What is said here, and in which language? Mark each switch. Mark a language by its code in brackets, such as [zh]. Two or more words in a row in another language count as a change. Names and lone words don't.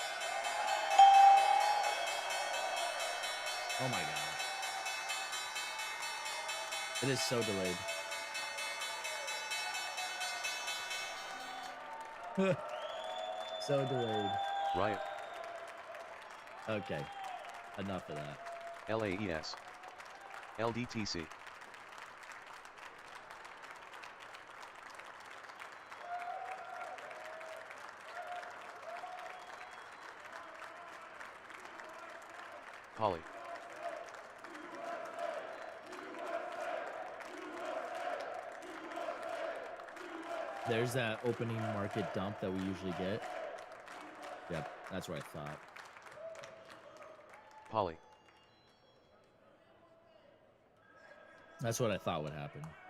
[en] Oh my god. It is so delayed. So delayed. Riot. Okay. Enough of that. LAES. LDTC. PALI. There's that opening market dump that we usually get. Yep, that's what I thought. PALI. That's what I thought would happen.